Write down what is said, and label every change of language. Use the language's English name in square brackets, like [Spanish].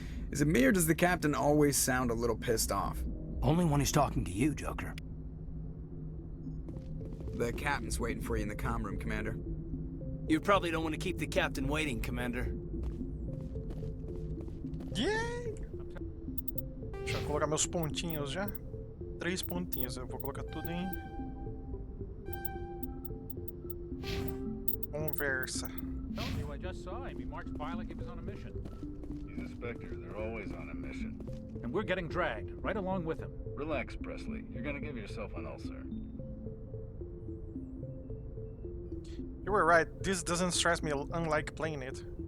[English] Is it me or does the Captain always sound a little pissed off? Only when he's talking to you, Joker. The Captain's waiting for you in the comm room, Commander. You probably don't want to keep the Captain waiting, Commander. Yay! [Portuguese] Deixa eu colocar meus pontinhos já. 3 pontinhos. Eu vou colocar tudo em conversa. [English] Told you, I just saw him. He marched by like he was on a mission. He's a Spectre. They're always on a mission. And we're getting dragged, right along with him. Relax, Presley. You're gonna give yourself an ulcer. You were right. This doesn't stress me unlike playing it.